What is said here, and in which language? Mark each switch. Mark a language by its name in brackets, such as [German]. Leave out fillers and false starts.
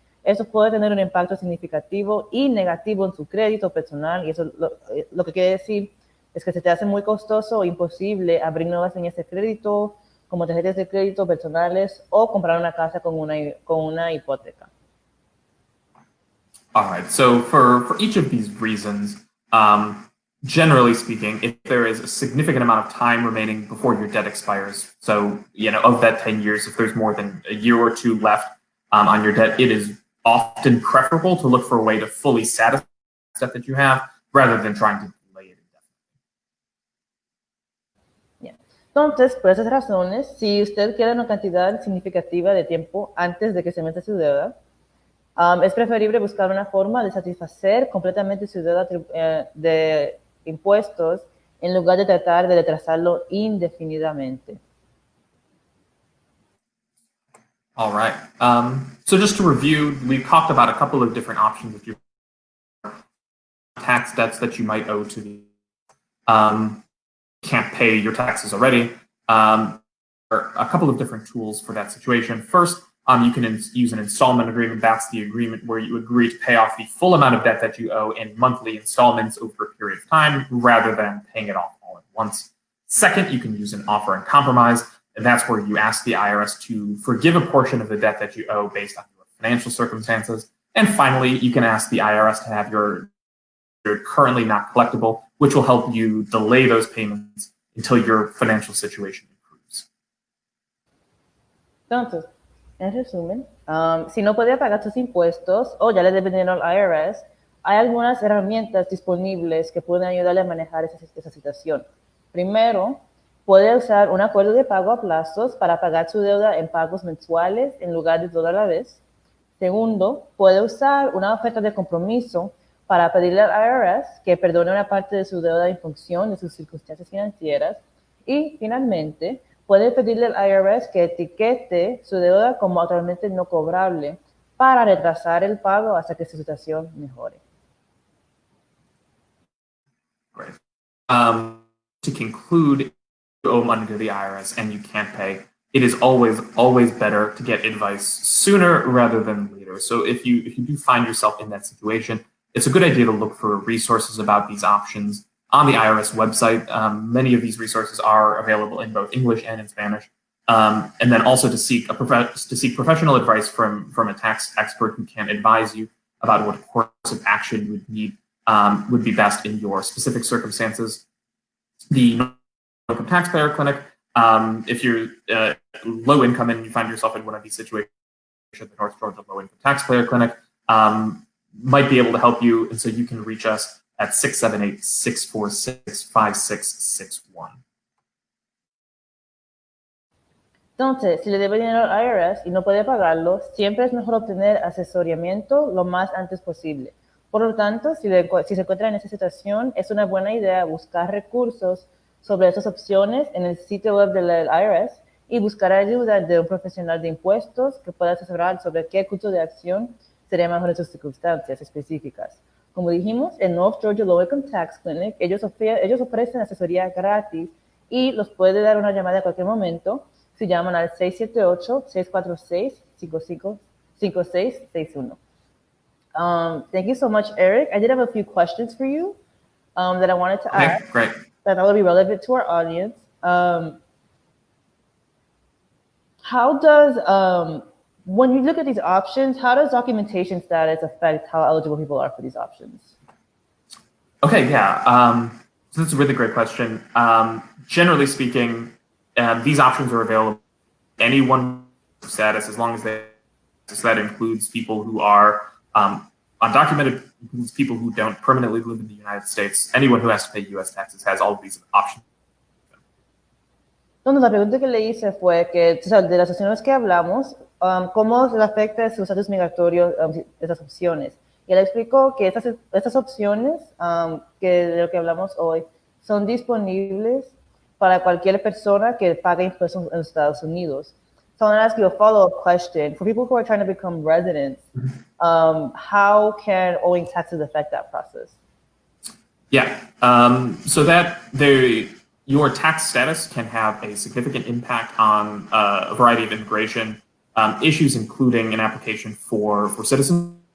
[Spanish] Eso puede tener un impacto significativo y negativo en su crédito personal, y eso lo que quiere decir es que se te hace muy costoso o imposible abrir nuevas líneas de crédito, como tarjetas de crédito personales, o comprar una casa con una hipoteca. [English] All right, so for each of these reasons, generally speaking, if there is a significant amount of time remaining before your debt expires, so of that 10 years, if there's more than a year or two left on your debt, it is often preferable to look for a way to fully satisfy the debt that you have rather than trying to delay it indefinitely. Yeah. [Spanish] Entonces, por esas razones, si usted quiere una cantidad significativa de tiempo antes de que se meta su deuda, es preferible buscar una forma de satisfacer completamente su deuda de impuestos en lugar de tratar de retrasarlo indefinidamente. [English] All right. So just to review, we've talked about a couple of different options if you tax debts that you might owe to the can't pay your taxes already. Or a couple of different tools for that situation. First, you can use an installment agreement. That's the agreement where you agree to pay off the full amount of debt that you owe in monthly installments over a period of time rather than paying it off all at once. Second, you can use an offer and compromise, and that's where you ask the IRS to forgive a portion of the debt that you owe based on your financial circumstances. And finally, you can ask the IRS to have your currently not collectible, which will help you delay those payments until your financial situation improves. [Spanish] Entonces, en resumen, si no puede pagar sus impuestos o ya le debe dinero al IRS, hay algunas herramientas disponibles que pueden ayudarle a manejar esa situación. Primero, puede usar un acuerdo de pago a plazos para pagar su deuda en pagos mensuales en lugar de todo a la vez. Segundo, puede usar una oferta de compromiso para pedirle al IRS que perdone una parte de su deuda en función de sus circunstancias financieras. Y, finalmente, puede pedirle al IRS que etiquete su deuda como actualmente no cobrable para retrasar el pago hasta que su situación mejore. [English] Great. To conclude, you owe money to the IRS and you can't pay, it is always better to get advice sooner rather than later. So if you do find yourself in that situation, it's a good idea to look for resources about these options on the IRS website. Many of these resources are available in both English and in Spanish. And then also to seek professional advice from a tax expert who can advise you about what course of action you would need would be best in your specific circumstances. The Local Taxpayer Clinic, if you're low income and you find yourself in one of these situations, the North Georgia Low Income Taxpayer Clinic might be able to help you, and so you can reach us at 678-646-5661. [Spanish] Entonces, si le debe dinero al IRS y no puede pagarlo, siempre es mejor obtener asesoramiento lo más antes posible. Por lo tanto, si se encuentra en esa situación, es una buena idea buscar recursos sobre esas opciones en el sitio web del IRS y buscar ayuda de un profesional de impuestos que pueda asesorar sobre qué curso de acción sería mejor en sus circunstancias específicas. Como dijimos, el North Georgia Low Income Tax Clinic, ellos ofrecen asesoría gratis y los puede dar una llamada a cualquier momento si llaman al 678-646-5661. [English] Thank you so much, Eric. I did have a few questions for you that I wanted to ask. Great. That will be relevant to our audience. How does, when you look at these options, how does documentation status affect how eligible people are for these options? Okay, yeah. So that's a really great question. Generally speaking, these options are available to anyone status as long as that includes people who are undocumented, includes people who don't permanently live in the United States. Anyone who has to pay U.S. taxes has all of these options. [Spanish] Entonces, la pregunta que le hice fue que, o sea, de las opciones que hablamos, ¿cómo le afecta su estatus migratorio esas opciones? Y él explicó que estas opciones que de lo que hablamos hoy son disponibles para cualquier persona que pague impuestos en los Estados Unidos. [English] So I want to ask you a follow-up question. For people who are trying to become residents, how can owing taxes affect that process? Yeah, so that your tax status can have a significant impact on a variety of immigration issues, including an application for citizenship.